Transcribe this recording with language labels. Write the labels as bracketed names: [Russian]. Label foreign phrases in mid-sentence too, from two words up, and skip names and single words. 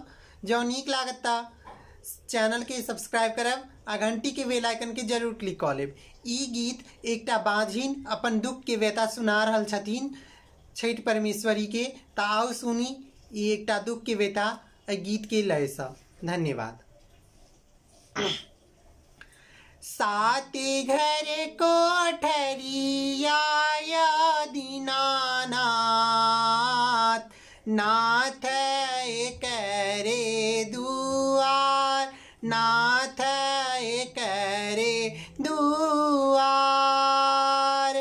[Maithili] जो नीक लागत ता चैनल के सब्सक्राइब करब आ घंटी के [English] bell icon [Maithili] के जरूर क्लिक कऽ लेब। ई गीत एकटा बाझिन अपन दुख के व्यथा सुना रहल छथिन छठ परमेश्वरी के। ता आओ सुनी ई एकटा दुख के व्यथा गीत के लय सँ। धन्यवाद। साते घर कोठरिया दीनानाथ, नाथ करे दुआर, नाथ करे दुआर।